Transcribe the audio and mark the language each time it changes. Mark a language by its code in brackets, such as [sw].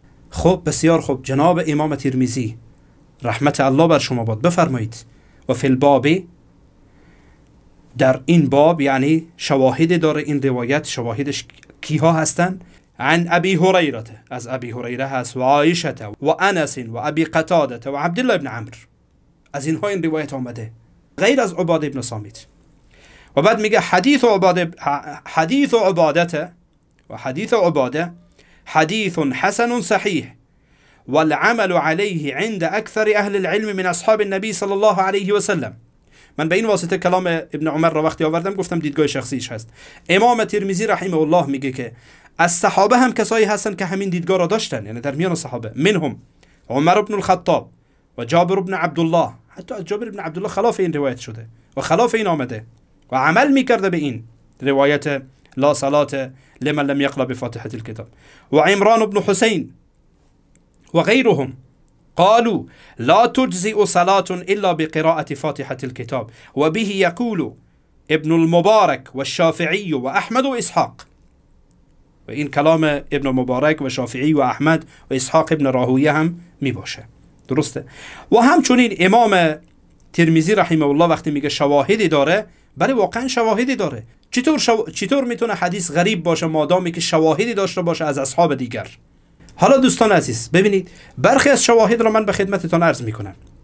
[fa] خب بسیار خوب، جناب امام ترمذی رحمت الله بر شما باد بفرمایید و فی الباب، در این باب یعنی شواهد داره این روایت، شواهدش کیها هستن؟ عن ابی هریره، از ابی هریره هست، و عایشه و انس و ابی قتاده و عبدالله ابن عمرو، از اینها این روایت آمده غیر از عباده ابن صامت. و بعد میگه حدیث عبادته [ar] وحديث عبادة حديث حسن صحيح والعمل عليه عند أكثر أهل العلم من أصحاب النبي صلى الله عليه وسلم. [fa] من به این واسطه کلام ابن عمر را وقتی آوردم گفتم دیدگاه شخصیش هست. امام ترمذی رحمه الله میگه که از صحابه هم کسایی هستن که همین دیدگاه را داشتن، یعنی در میان صحابه منهم عمر بن الخطاب و جابر بن عبدالله. حتی از جابر بن عبدالله خلاف این روایت شده و خلاف این آمده و عمل میکرده به این روایت [ar] لا صلاة لمن لم يقرأ بفاتحة الكتاب. و عمران بن حسين وغيرهم قالوا لا تجزئ صلاة إلا بقراءة فاتحة الكتاب وبه يقول ابن المبارك والشافعي وأحمد وإسحاق. [fa] و این کلام ابن مبارک و شافعی و احمد و اسحاق ابن راهویه هم می باشه. درسته؟ و همچنین امام ترمذی رحمه الله وقتی میگه شواهدی داره، برای واقعا شواهدی داره. چطور میتونه حدیث غریب باشه مادامی که شواهدی داشته باشه از اصحاب دیگر؟ حالا دوستان عزیز ببینید، برخی از شواهد را من به خدمتتان عرض میکنم.